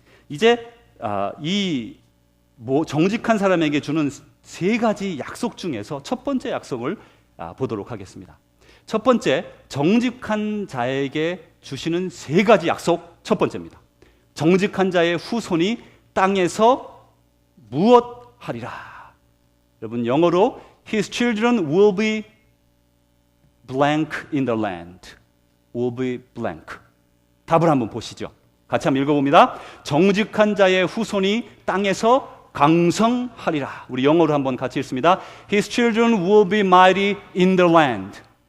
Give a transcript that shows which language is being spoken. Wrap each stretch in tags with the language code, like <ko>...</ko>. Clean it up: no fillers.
<ko>이제 이 정직한 사람에게 주는 세 가지 약속 중에서 첫 번째 약속을 보도록 하겠습니다. 첫 번째, 정직한 자에게 주시는 세 가지 약속 첫 번째입니다. 정직한 자의 후손이 땅에서 무엇하리라. 여러분 영어로</ko> <en>His children will be blank in the land. will be blank.</en> <ko>답을 한번 보시죠. 같이 한번 읽어봅니다. 정직한 자의 후손이 땅에서 강성하리라. 우리 영어로 한번 같이 읽습니다.</ko> <en>His children will be mighty in the land.</en>